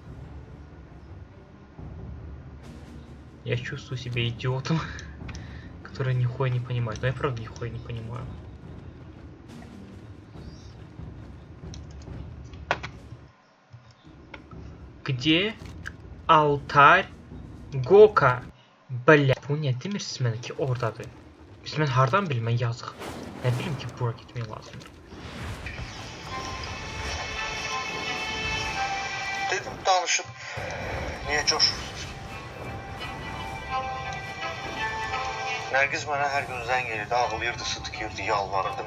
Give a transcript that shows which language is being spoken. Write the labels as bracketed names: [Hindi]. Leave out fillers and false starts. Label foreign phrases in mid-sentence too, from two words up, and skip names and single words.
[Russian] Я чувствую себя идиотом, которые нихуя не понимают. Но я правда нихуя не понимаю. Где алтарь Гока? Bля. [Azerbaijani] Bu niyə demirsiniz mənə ki oradadır? Biz mən hardan bilim, mən yazıq. Nə bilim ki bura getmək lazımdır. Dedim danışıb niyə coşursunuz? Nərgiz mənə hər gün zəng edirdi, ağlayırdı, sıtıkırdı, yalvarırdı.